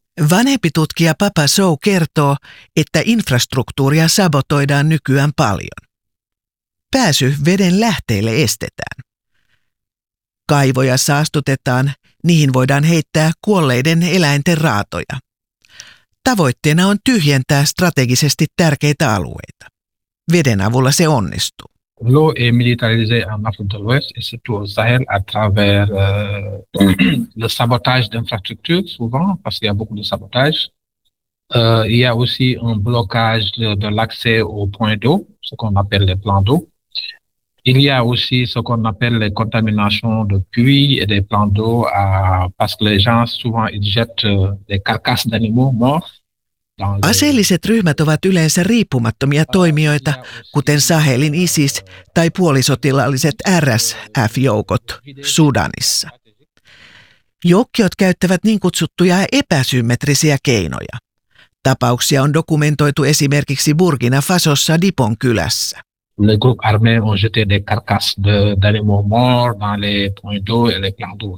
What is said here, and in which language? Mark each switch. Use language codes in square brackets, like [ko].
[fi] Vanhempi tutkija Papa Sow kertoo, että infrastruktuuria sabotoidaan nykyään paljon. Pääsy veden lähteille estetään. Kaivoja saastutetaan, niihin voidaan heittää kuolleiden eläinten raatoja. Tavoitteena on tyhjentää strategisesti tärkeitä alueita. Veden avulla se onnistuu. [fr] L'eau est militarisée en Afrique de l'Ouest et surtout au Sahel à travers le sabotage d'infrastructures, souvent, parce qu'il y a beaucoup de sabotage. Il y a aussi un blocage de l'accès aux points d'eau, ce qu'on appelle les plans d'eau. Il y a aussi ce qu'on appelle les contaminations de puits et des plans d'eau parce que les gens, souvent, ils jettent des carcasses d'animaux morts. [fi] Aseelliset ryhmät ovat yleensä riippumattomia toimijoita, kuten Sahelin ISIS tai puolisotilaalliset RSF-joukot Sudanissa. Joukkiot käyttävät niin kutsuttuja epäsymmetrisiä keinoja. Tapauksia on dokumentoitu esimerkiksi Burkina Fasossa Dipon kylässä. [fr] Le groupe armé ont jeté des carcasses d'animaux morts dans les points d'eau et les plans d'eau.